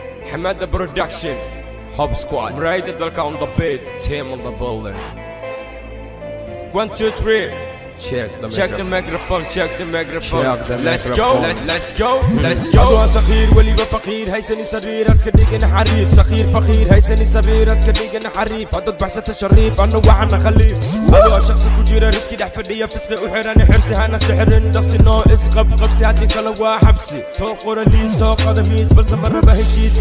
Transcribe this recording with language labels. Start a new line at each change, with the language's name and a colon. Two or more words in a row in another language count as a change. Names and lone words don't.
English: Hamada Production. Hub Squad. Right at the on the beat. Team on the building. One, two, three. Check the Check the microphone. microphone, check the microphone. Check the Let's go, microphone. let's, let's go, let's go.
Somali: Adoo aan saqiir, weliba faqiir, haysanin sariir, aska dhigin xariif. Saqiir, faqiir, haysanin sariir, aska dhigin xariif. Haddaad baxsatay Shariif, anna waxaan khaliif. Adoo shakhsi ku jira riski dhex fadhiya, fisqi u xiran, xirsi hana sixrin. Dhaqsi noo isqab, qabsi haddii kale waa xabsi. Soo qora lii, soo qada miis, balse ma raba heshiis.